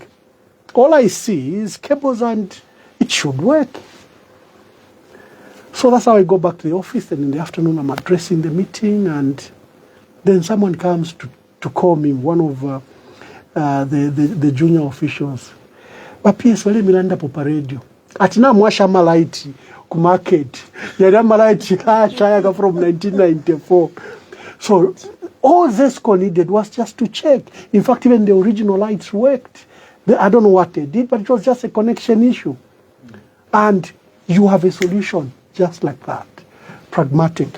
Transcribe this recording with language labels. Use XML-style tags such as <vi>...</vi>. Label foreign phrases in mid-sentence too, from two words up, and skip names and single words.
<en>All I see is cables and it should work. So that's how I go back to the office, and in the afternoon I'm addressing the meeting, and then someone comes to call me, one of the junior officials.</en> <bem>But PS wale milanda popa radio. Atina mwasha malaiti ku market. Yada malaiti shayaga from 1994.</bem> <en>So all ZESCO needed was just to check. In fact, even the original lights worked. I don't know what they did, but it was just a connection issue. And you have a solution just like that, pragmatic.</en>